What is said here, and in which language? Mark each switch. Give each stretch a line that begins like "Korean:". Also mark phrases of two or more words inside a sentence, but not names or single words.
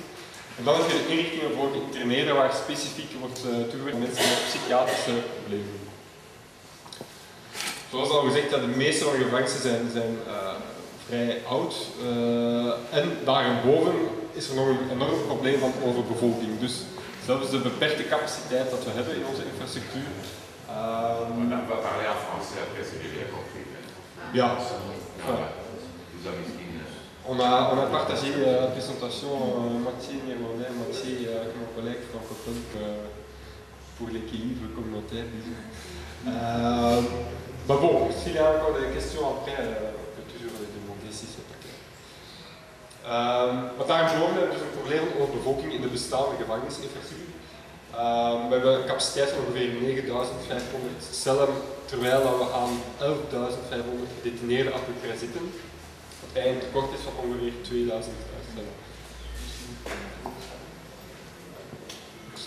Dutch: En dan heb je de inrichtingen voor geïnterneerden waar specifiek wordt toegewerkt aan mensen met psychiatrische problemen. Zoals al gezegd, de meeste van de gevangenissen zijn vrij oud. En daarboven is er nog een enorm probleem van overbevolking. Dus zelfs de beperkte capaciteit dat we hebben in onze infrastructuur.
French: On n'a pas parlé en français après, c'est bien compris.
Dutch: Ja.
French: On a partagé la présentation moitié néerlandais, moitié avec mon collègue francophone pour l'équilibre communautaire, disons. Mais bon, s'il y a encore des questions après, on peut toujours les demander si c'est pas clair.
Dutch: Wat daarboven hebben we dus een probleem over bevolking in de bestaande gevangenisinfrastructuur. We hebben een capaciteit van ongeveer 9500 cellen, terwijl we aan 11.500 gedetineerden op elkaar zitten. Wat eigenlijk een tekort is van ongeveer 2000 cellen.